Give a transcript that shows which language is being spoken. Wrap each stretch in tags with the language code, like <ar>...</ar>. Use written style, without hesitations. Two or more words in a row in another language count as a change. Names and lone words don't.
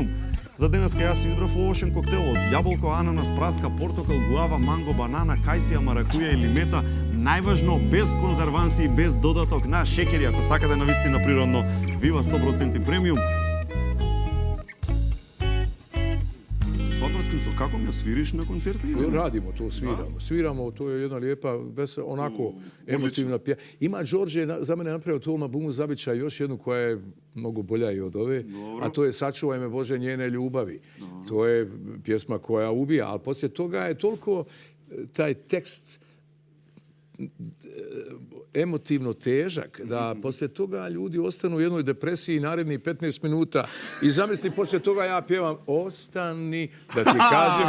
<mk>За денеска јас избрав овошен коктел од јаболко, ананас, праска, портокал, гуава, манго, банана, кајсија, маракуја или мета. Најважно, без конзерванси, без додаток на шекери, ако сакате на вистина природно. Viva 100% премиум. Свадбарским со како ја свириш на концерти?</mk> <bs>Радимо to, sviramo. Sviramo, to je jedna lijepa, onako emotivna pjesma. Ima Đorđe za mene napravio tu albumu Zavičaj još jednu koja je mnogo bolja i od ove, a to je Sačuvaj me Bože njene ljubavi. To je pjesma koja ubija, ali poslije toga je toliko taj tekst emotivno težak, da poslije toga ljudi ostanu u jednoj depresiji narednih 15 minuta i zamisli poslije toga ja pjevam ostani, da ti kažem...</bs>